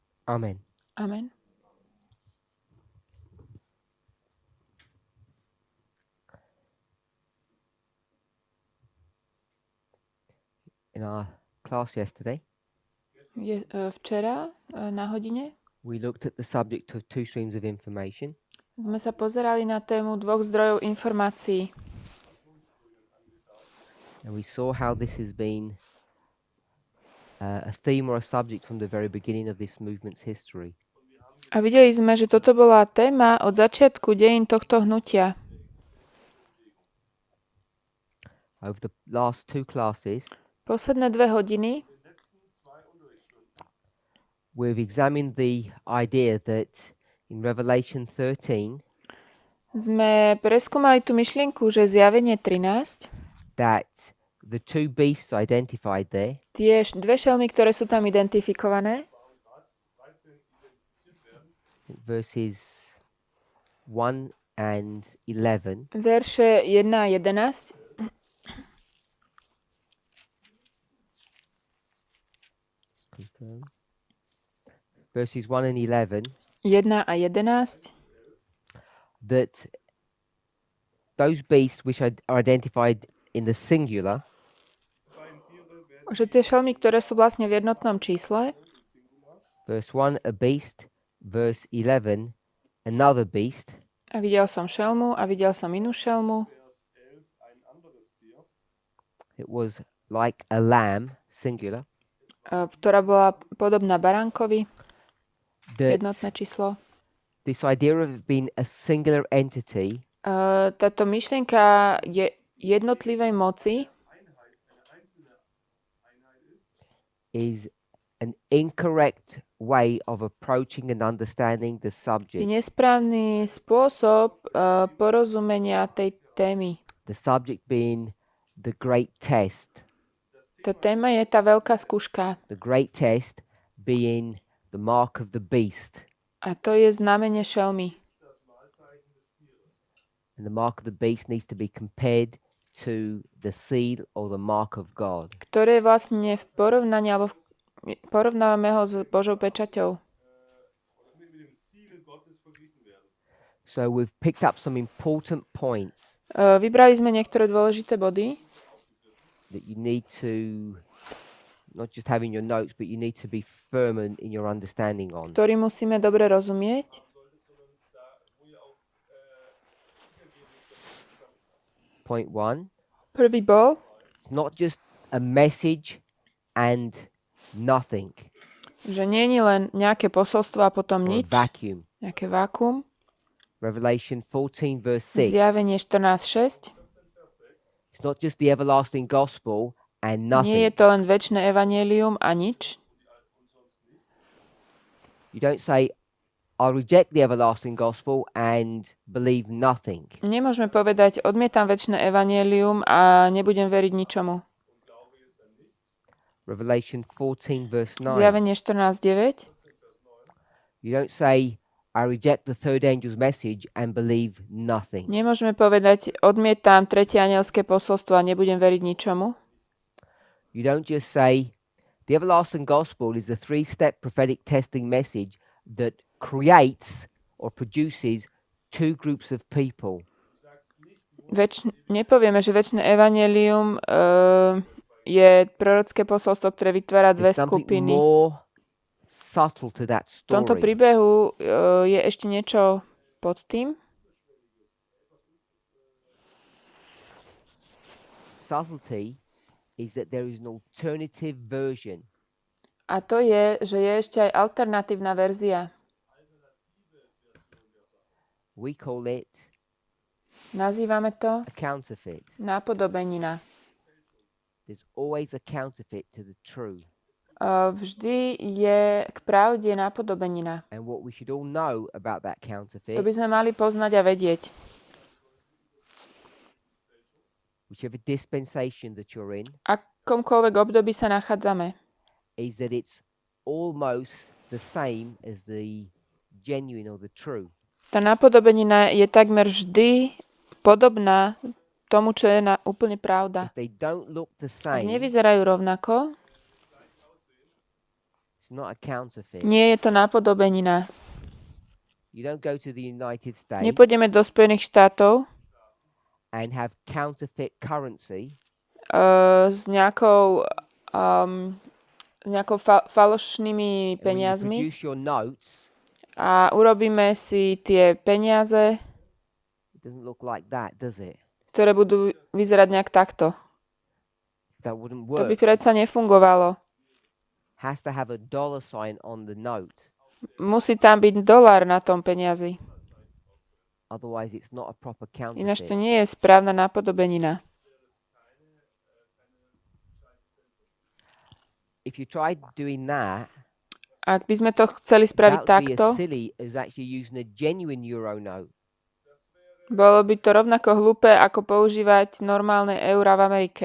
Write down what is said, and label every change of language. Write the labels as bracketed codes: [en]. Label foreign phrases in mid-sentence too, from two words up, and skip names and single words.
[en] Amen. Amen. In our class yesterday, [sk] Včera na hodine [en] we looked at the subject of two streams of information. [sk] sme sa pozerali na tému dvoch zdrojov informácií. [en] And we saw how this has been a theme or a subject from the very beginning of this movement's history. [sk] A videli sme, že toto bola téma od začiatku dejín tohto hnutia. [en] Over the last two classes, [sk] Posledné 2 hodiny [en] we've examined the idea that in Revelation 13, [sk] sme preskúmali tú myšlienku, že zjavenie 13, [en] that the two beasts identified there, [sk] tie dve šelmy, ktoré sú tam identifikované, [en] verses 1 and 11, [sk] verše 1 a 11, [en] verses 1 and 11, [sk] 1 a 11, [en] that those beasts which are identified in the singular [sk] že tie šelmy, ktoré sú vlastne v jednotnom čísle, [en] verse 1 a beast, verse 11 another beast, [sk] a videl som šelmu a videl som inú šelmu, [en] it was like a lamb, singular, [sk] ktorá bola podobná baránkovi, [en] that [sk] jednotné číslo. [en] this idea of it being a singular entity [sk] Táto myšlienka je jednotlivej moci [en] is an incorrect way of approaching and understanding the [sk] je [en] subject. [sk] nesprávny spôsob porozumenia tej témy. [en] The subject being the great test. [sk] Tá téma je tá veľká skúška. [en] The great test being the mark of the beast. [sk] A to je znamenie šelmy. [en] And the mark of the beast needs to be compared to the seal or the mark of God. [sk] Ktoré je vlastne v porovnaní, alebo porovnávame ho s Božou pečaťou. [en] So we've picked up some important points [sk] Vybrali sme niektoré dôležité body, [en] that you need to not just have in your notes, but you need to be firm in your understanding on. [sk] ktorý musíme dobre rozumieť. [en] Point 1, [sk] Prvý bol, [en] it's not just a message and nothing, [sk] že nie je len nejaké posolstvo a potom [en] or a [sk] nič, [en] vacuum. [sk] nejaké vákuum. [en] Revelation 14 verse 6, [sk] Zjavenie 14.6. [en] it's not just the everlasting gospel and [sk] Nie je [en] nothing. [sk] to len večné evanjelium a nič. [en] You don't say, I'll reject the everlasting gospel and believe nothing. [sk] Nemôžeme povedať, odmietam večné evanjelium a nebudem veriť ničomu. [en] Revelation 14 verse 9. [sk] Zjavenie 14.9. [en] You don't say, I reject the third angel's message and believe nothing. [sk] Nemôžeme povedať, odmietam tretie anielské posolstvo a nebudem veriť ničomu. [en] You don't just say, the everlasting gospel is a 3-step prophetic testing message that creates or produces two groups of people. [sk] Nepovieme, že večné evanjelium je prorocké posolstvo, ktoré vytvára dve [en] There's something [sk] skupiny. [en] more subtle to that [sk] V tomto [en] story. [sk] príbehu je ešte niečo pod tým. [en] Subtlety is that there is an alternative version. [sk] A to je, že je ešte aj alternatívna verzia. [en] We call it [sk] Nazývame to [en] a counterfeit. [sk] nápodobenina. [en] There's always a counterfeit to the true. [sk] Vždy je k pravde nápodobenina. [en] And what we should all know about that counterfeit, [sk] To by sme mali poznať a vedieť. [en] whichever dispensation that you're in, [sk] Akomkoľvek období sa nachádzame. [en] is that it's almost the same as the genuine or the true. [sk] Tá nápodobenina je takmer vždy podobná tomu, čo je úplne pravda. [en] If they don't look the [sk] Ak [en] same, [sk] nevyzerajú rovnako, [en] it's not a counterfeit. [sk] Nie je to napodobenina. [en] You don't go to the United States [sk] Nepôjdeme do Spojených štátov [en] and have counterfeit currency [sk] s nejakou falošnými [en] and when you [sk] peniazmi [en] produce your notes, [sk] a urobíme si tie peniaze, [en] it doesn't look like that, does it? [sk] ktoré budú vyzerať nejak takto. [en] That wouldn't [sk] To by [en] work. [sk] predsa nefungovalo. [en] Has to have a dollar sign on the note. [sk] Musí tam byť dolár na tom peniazi. [en] Otherwise, it's not a proper [sk] Ináč to [en] counterfeit. [sk] nie je správna napodobenina. [en] If you tried doing that, [sk] Ak by sme to chceli spraviť [en] that would be [sk] takto, [en] as silly as actually using a genuine euro note. [sk] bolo by to rovnako hlúpe, ako používať normálne eurá v Amerike.